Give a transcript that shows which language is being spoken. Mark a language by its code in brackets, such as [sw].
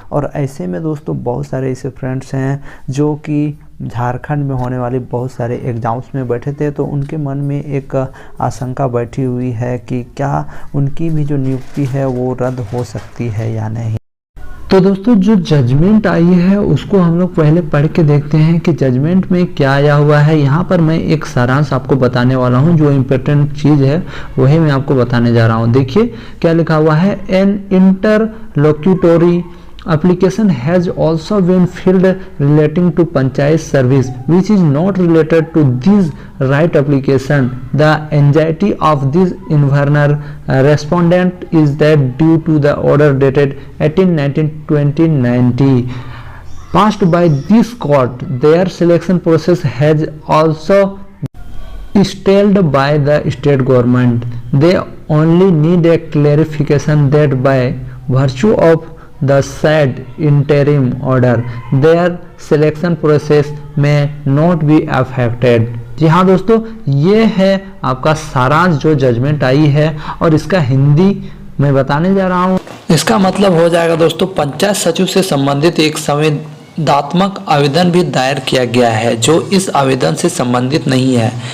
[hi] और ऐसे में दोस्तों बहुत सारे ऐसे फ्रेंड्स हैं जो कि झारखंड में होने वाले बहुत सारे एग्ज़ाम्स में बैठे थे, तो उनके मन में एक आशंका बैठी हुई है कि क्या उनकी भी जो नियुक्ति है वो रद्द हो सकती है या नहीं। तो दोस्तों जो जजमेंट आई है उसको हम लोग पहले पढ़ के देखते हैं कि जजमेंट में क्या आया हुआ है। यहाँ पर मैं एक सारांश आपको बताने वाला हूँ, जो इम्पोर्टेंट चीज़ है वही मैं आपको बताने जा रहा हूँ। देखिए क्या लिखा हुआ है, [en] An interlocutory application has also been filed relating to panchayat service which is not related to this right application. The anxiety of this invernal respondent is that due to the order dated 18/19/2090 passed by this court, their selection process has also stalled by the state government. They only need a clarification that by virtue of the said interim order their selection process may not be affected. [hi] जी हाँ दोस्तों, ये है आपका सारांश जो judgement आई है और इसका हिंदी मैं बताने जा रहा हूँ। इसका मतलब हो जाएगा दोस्तों, पंचायत सचिव से संबंधित एक संवेदनात्मक आवेदन भी दायर किया गया है जो इस आवेदन से संबंधित नहीं है।